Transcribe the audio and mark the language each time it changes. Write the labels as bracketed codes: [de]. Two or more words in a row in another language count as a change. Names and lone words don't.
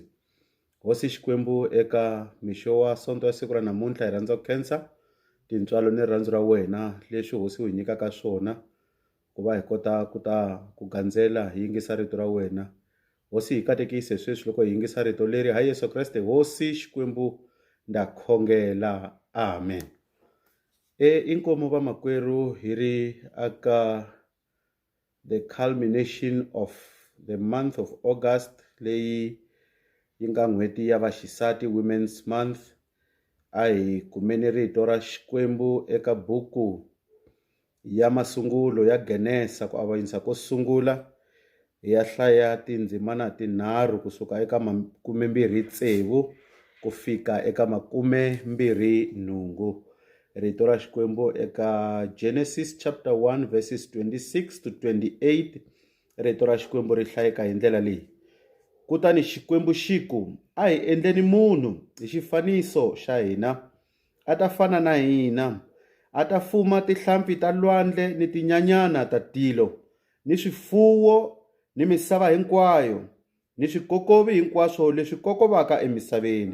[ts] Hosi Xikwembu eka mixo wa sonto ya siku ra namuntlha hi rhandza ku khensa tintswalo ni rirhandzu ra wena leswi hosi wu hi nyikaka swona ku va hi kota ku gandzela hi yingisa rito ra wena. Hosi hi katekise sweswi loko hi yingisa rito leri ha Yesu Kreste hosi Xikwembu nda khongela, amen. Inkomu vamakwerhu hi ri aka [en] the culmination of the month of August [ts] leyi yi nga n'hweti ya vaxisati, [en] Women's Month. [ts] A hi kumeni rito ra Xikwembu eka buku ya masungulo ya Genesa ku avanyisa ko sungula hi ya hlaya tindzimana tinharhu kusuka eka 23 ku fika eka 28. Rito ra Xikwembu eka [en] Genesis chapter 1 verses 26 to 28. [ts] Rito ra Xikwembu ri hlayeka hi ndlela leyi. Kutani Xikwembu xiku a hi endleni munhu hi xifaniso xa hina, a ta fana na hina, a ta fuma tihlampfi ta lwandle ni tinyanyana ta tilo ni swifuwo ni misava hinkwayo ni swikokovi hinkwaswo leswi kokovaka emisaveni.